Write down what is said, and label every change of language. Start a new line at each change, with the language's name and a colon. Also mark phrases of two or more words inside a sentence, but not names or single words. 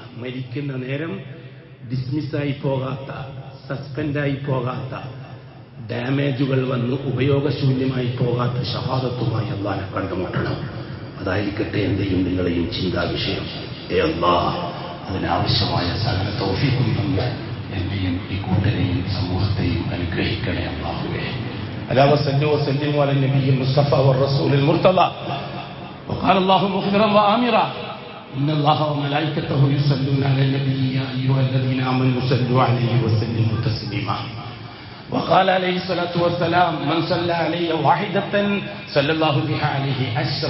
Malayalam: മരിക്കുന്ന നേരം ഡിസ്മിസ്സായി പോകാത്ത, സസ്പെൻഡായി പോകാത്ത, ഡാമേജുകൾ വന്ന് ഉപയോഗശൂന്യമായി പോകാത്ത ഷഹാദത്തുമായി അല്ലാഹനെ കണ്ടുമുട്ടണം. അതായിരിക്കട്ടെ എന്റെയും നിങ്ങളെയും ചിന്താ വിഷയം. അല്ലാഹ് അതിനാവശ്യമായ സകല തൗഫീഖും തന്ന് എന്നെയും ഈ കൂട്ടരെയും സമൂഹത്തെയും അനുഗ്രഹിക്കണേ അല്ലാഹുവേ.
Arabic: ألا وصلوا وسلموا على النبي المصطفى والرسول المرتضى. وقال الله مخبرا وآمرا إن الله وملائكته يصلون على النبي يا أيها الذين آمنوا صلوا عليه وسلموا تسليما. وقال عليه الصلاة والسلام من صلى علي واحدة صلى الله بها عليه 10.